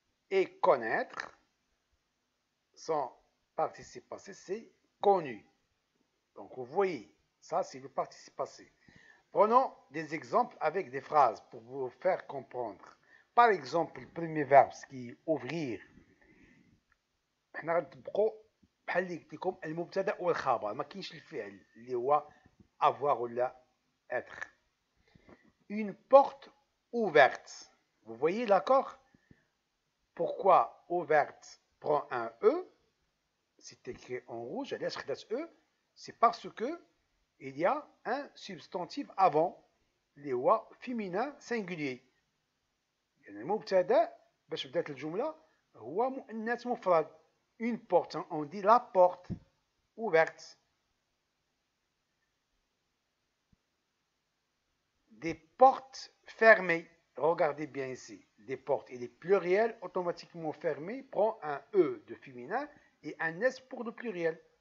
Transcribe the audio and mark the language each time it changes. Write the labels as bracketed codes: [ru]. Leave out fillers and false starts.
[fr] Et connaître, son participe passé c'est connu. Donc vous voyez, ça c'est le participe passé. Prenons des exemples avec des phrases pour vous faire comprendre. Par exemple, le premier verbe qui est ouvrir. [ar] حنا غنطبقوا بحال اللي قلت لكم المبتدا والخبر، ما كاينش الفعل اللي هو avoir ولا être. [fr] Une porte ouverte. Vous voyez l'accord? Pourquoi ouverte prend un E? C'est écrit en rouge, [ar] علاش خدات E? [fr] C'est parce que il y a un substantif avant اللي هو féminin singulier. [ar] يعني المبتدا باش بدات الجمله هو مؤنث مفرد. [fr] Une porte, on dit la porte ouverte. Des portes fermées. Regardez bien ici. Des portes et les pluriels automatiquement fermés prend un E de féminin et un S pour le pluriel.